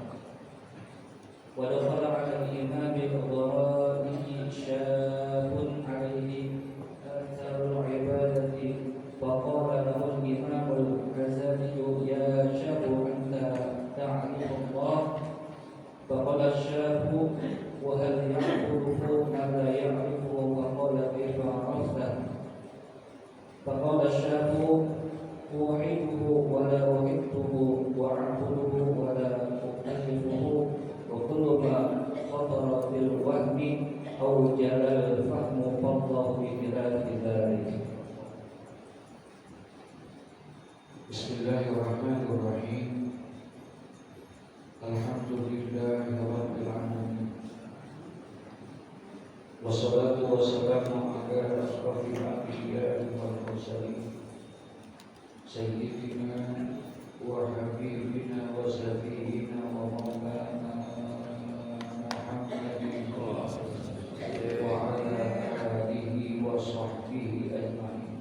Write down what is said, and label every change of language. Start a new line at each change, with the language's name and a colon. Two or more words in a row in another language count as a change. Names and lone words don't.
Arabic: ودخل على الإمام الذرائعي شاب عليه أثر العبادة فقال له الإمام الغزالي يا شاب أنت تعرف الله. فقال الشاب وهل يعبده من لا يعرفه، فقال كيف عرفت? فقال الشاب أوحده ولا أحبه وأعبده ولا أقلده وكل ما خطر بالوهم أو جال الفهم فضله بخلاف ذلك. بسم الله الرحمن الرحيم. الحمد لله رب العالمين. والصلاة والسلام على أشرف الأنبياء والمرسلين، سيدنا وحبيبنا وصفينا ومولانا محمد وعلى آله وصحبه أجمعين.